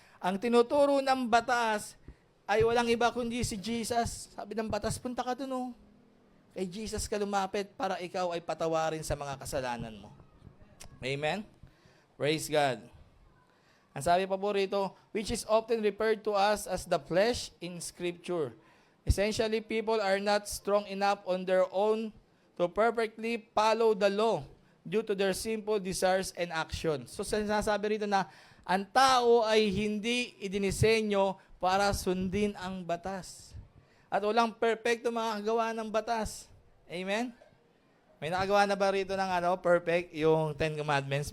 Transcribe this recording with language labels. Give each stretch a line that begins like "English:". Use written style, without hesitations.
Filipino: Ang tinuturo ng batas ay walang iba kundi si Jesus. Sabi ng batas, punta ka dun, kay Jesus ka lumapit para ikaw ay patawarin sa mga kasalanan mo. Amen? Praise God. Ang sabi pa po rito,
English: which is often referred to us as the flesh in Scripture. Essentially, people are not strong enough on their own to perfectly follow the law due to their simple desires and actions.
Filipino: So, sinasabi rito na ang tao ay hindi idinisenyo para sundin ang batas. At walang perfecto makagawa ng batas. Amen? May nakagawa na ba rito ng perfect yung Ten Commandments?